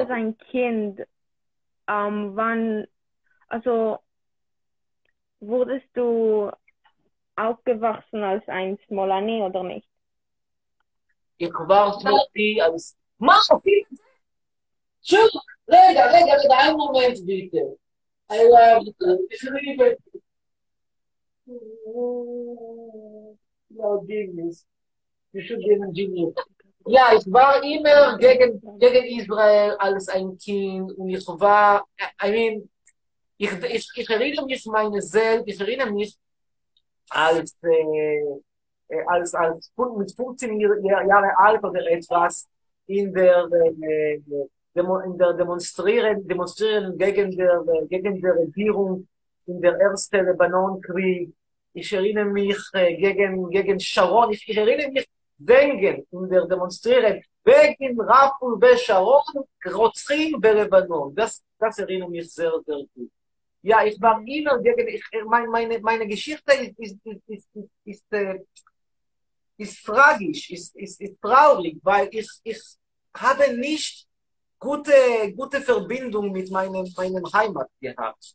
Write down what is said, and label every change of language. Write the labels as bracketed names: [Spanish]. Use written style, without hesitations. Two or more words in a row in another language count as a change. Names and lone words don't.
[German] Als ein Kind, wurdest du aufgewachsen als ein Smolani oder nicht? Ich war Smolani als... רגע, ein Moment bitte. [English] I love you. [German] Ich liebe dich. [English] No, Genius. You should be a genius. [German] Ja, ich war immer gegen Israel als ein Kind und ich war, ich erinnere mich meine selbst, ich erinnere mich als mit 15 Jahre alt oder etwas in der Demonstrieren gegen die Regierung in der ersten Libanonkrieg. Ich erinnere mich gegen Sharon. Ich erinnere mich wegen in der Demonstrieren wegen Raful Sharon [Hebrew] רוצחים בלבנון. [German] Das erinnere mich sehr, sehr gut. Ja, ich war immer gegen, meine Geschichte ist tragisch, ist traurig, weil ich habe nicht gute Verbindung mit meinem Heimat gehabt.